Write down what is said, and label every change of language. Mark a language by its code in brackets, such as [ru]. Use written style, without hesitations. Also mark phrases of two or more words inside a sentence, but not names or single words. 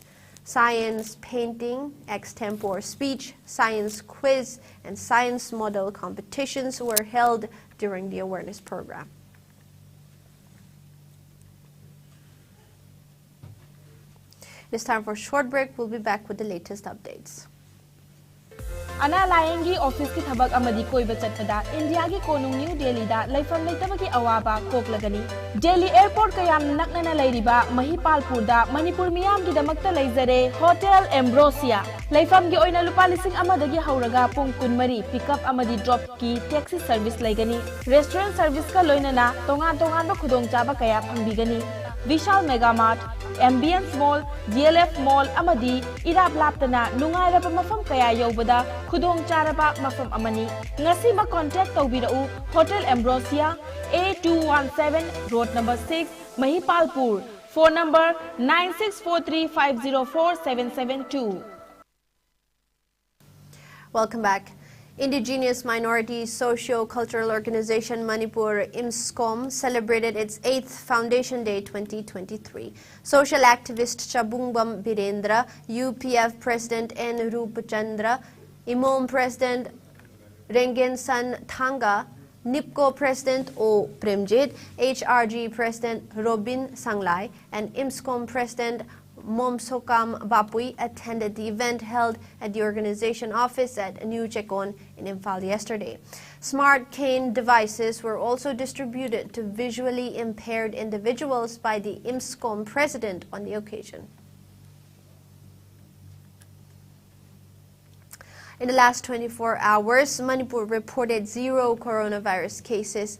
[en] Science painting, extempore speech, science quiz, and science model competitions were held during the awareness program. It's time for a short break. We'll be back with the latest updates. [mni] Ana layengi office ki thabak amadi koiba chatpada India gi konung New Delhi da laifam leitabagi awaba koklagani. Delhi airport kayam naknana lairiba Mahipalpur da Manipur miyam gi damakta leizare Hotel Ambrosia. Laifam gi oina lupa lising amadagi hauraga pung kunmari pickup amadi drop ki [en] taxi service [mni] laigani. [en] Restaurant service [mni] ka loinana tongan ba khudong chaba kaya phangbigani. Vishal Mega Mart, Ambience Mall, DLF Mall amadi irap laptana nungairaba mafam kaya yobada khudong charaba mafam amani. Ngasi ma contact tawbirau Hotel Ambrosia A217 Road number 6 Mahipalpur. [en] Phone number 9643504772. Welcome back. Indigenous Minority Socio-Cultural Organization Manipur Iscom celebrated its 8th Foundation Day 2023. Social activist Chabungbam Birendra, UPF President N. Rupachandra, Imom President Rengensan Thanga, NIPCO President O. Premjit, HRG President Robin Sanglai, and IMSCOM President Momsokam Bapui attended the event held at the organization office at New Chekon in Imphal yesterday. Smart cane devices were also distributed to visually impaired individuals by the IMSCOM president on the occasion. In the last 24 hours, Manipur reported 0 coronavirus cases.